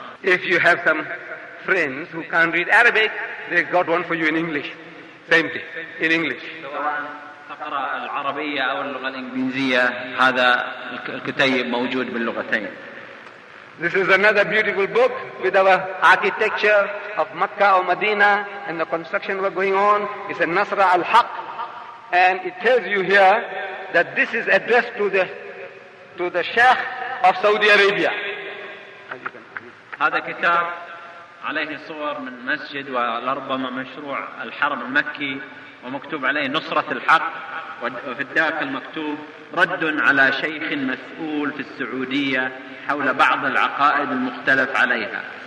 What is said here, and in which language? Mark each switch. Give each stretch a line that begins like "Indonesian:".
English: If you have some friends who can't read Arabic, they got one for you in English. Same thing, in English.
Arabic: تقرأ العربية أو اللغة الإنجليزية، هذا الكتيب موجود باللغتين.
English: This is another beautiful book with our architecture of Mecca or Medina and the construction were going on. It's a Nasra al-Haq. And it tells you here that this is addressed to the Sheikh of Saudi Arabia.
Arabic: هذا كتاب عليه صور من مسجد ولربما مشروع الحرب المكي ومكتوب عليه نصرة الحق، وفي الداخل مكتوب رد على شيخ مسؤول في السعودية حول بعض العقائد المختلف عليها.